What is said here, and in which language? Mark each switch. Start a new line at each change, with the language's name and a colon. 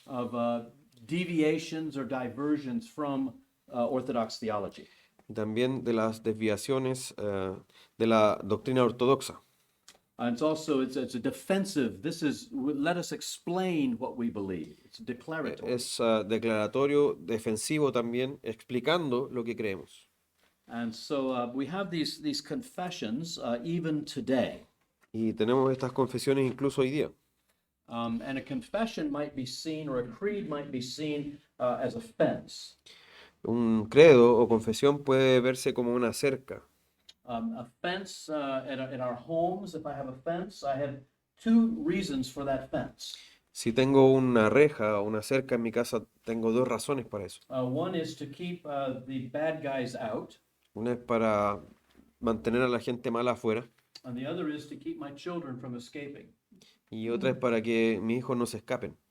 English: of deviations or diversions from Orthodox theology.
Spanish: y también de las desviaciones de la doctrina ortodoxa.
English: It's also it's a defensive. This is let us explain what we believe. It's declaratory.
Spanish: Es declaratorio, defensivo también, explicando lo que creemos.
English: And so we have these confessions even today.
Spanish: Y tenemos estas confesiones incluso hoy día.
English: And a confession might be seen, or a creed might be seen as a fence.
Spanish: Un credo o confesión puede verse como una cerca.
English: A fence in our homes, if I have a fence, I have two reasons for that fence.
Spanish: Si tengo una reja o una cerca en mi casa, tengo dos razones para eso.
English: One is to keep the bad guys out,
Spanish: Una es para mantener a la gente mala afuera
English: and the other is to keep my children from escaping,
Spanish: y otra es para que mis hijos no se escapen,